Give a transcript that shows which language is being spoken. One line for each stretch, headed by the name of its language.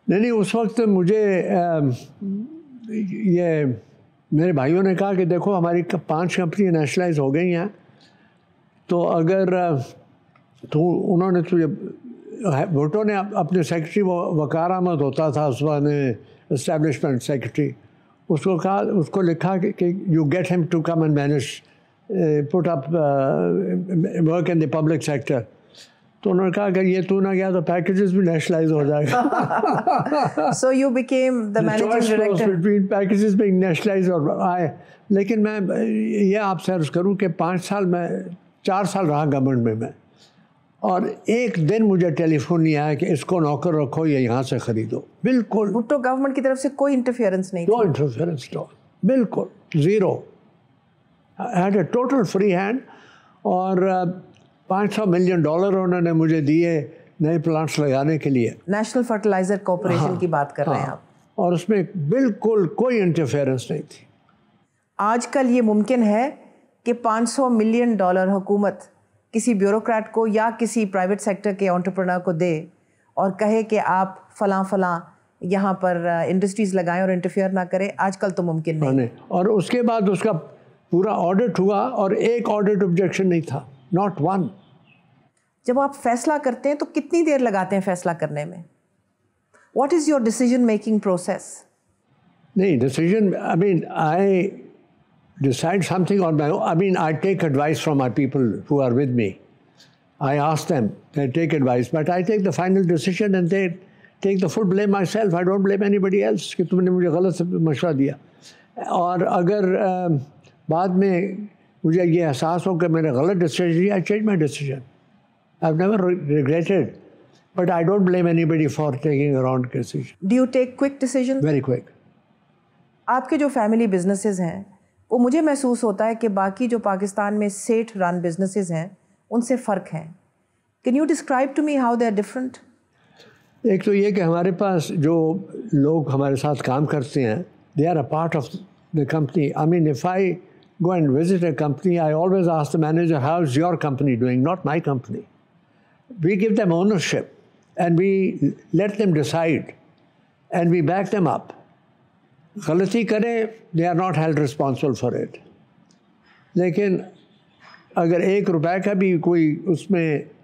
Urdu: نہیں اس وقت مجھے یہ میرے بھائیوں نے کہا کہ دیکھو ہماری 5 کمپنی نیشنلائز ہو گئی ہیں, تو اگر انہوں نے تجھے بھٹو نے اپنے سیکرٹری وقار احمد ہوتا تھا اس وقت اسٹیبلشمنٹ سیکرٹری, اس کو کہا, اس کو لکھا کہ یو گیٹ ہم to come and manage put up work in the public sector. تو انہوں نے کہا کہ یہ تو نہ گیا تو پیکیجز بھی نیشنلائز ہو جائے گا.
English: So you became the managing director. Between packages being nationalized اور آئے.
Urdu: لیکن میں یہ آپ سے عرض کروں کہ 4 سال رہا گورنمنٹ میں, اور ایک دن مجھے ٹیلی فون نہیں آیا کہ اس کو نوکر رکھو یا یہاں سے خریدو. بالکل بھٹو گورنمنٹ کی طرف سے کوئی انٹرفیئرنس نہیں,
English: no interference at all, بالکل zero. I had a total free hand.
Urdu: اور $500 ملین انہوں نے مجھے دیے نئے پلانٹس لگانے کے لیے. نیشنل فرٹیلائزر کارپوریشن کی بات کر رہے ہیں آپ, اور اس میں بالکل کوئی انٹرفیئرنس نہیں تھی. آج کل یہ ممکن ہے کہ $500 ملین حکومت کسی بیوروکریٹ کو یا کسی پرائیویٹ سیکٹر کے انٹرپرنر کو دے اور کہے کہ آپ فلاں یہاں پر انڈسٹریز لگائیں اور انٹرفیئر نہ کریں؟ آج کل تو ممکن نہیں. اور اس کے بعد اس کا پورا آڈٹ ہوا اور ایک آڈٹ آبجیکشن نہیں تھا, ناٹ ون. جب آپ فیصلہ کرتے ہیں تو کتنی دیر لگاتے ہیں فیصلہ کرنے میں؟ What is your decision making process?
English: نہیں decision, I decide something on my own. I take advice from my people who are with me. I ask them, they take advice, but I take the final decision and they take the full blame myself.
Urdu: I don't blame anybody else کہ تم نے مجھے غلط مشورہ دیا. اور اگر بعد میں مجھے یہ احساس ہو کہ میں نے غلط decision, I change my decision.
English: I've never regretted, but I don't blame anybody for taking a wrong decision. Do you take quick decisions? Very quick.
Urdu: آپ کے جو فیملی بزنسز ہیں وہ مجھے محسوس ہوتا ہے کہ باقی جو پاکستان میں سیٹ رن بزنسز ہیں ان سے فرق ہیں.
English: Can you describe to me how they are different?
Urdu: ایک تو یہ کہ ہمارے پاس جو لوگ ہمارے ساتھ کام کرتے ہیں, they are a part of the company.
English: If I go and visit a company, I always ask the manager, how is your company doing, not my company. We give them ownership and we let them decide and we back them up. غلطی کریں, they are not held responsible for it. لیکن
Urdu: اگر 1 روپے کا بھی کوئی اس میں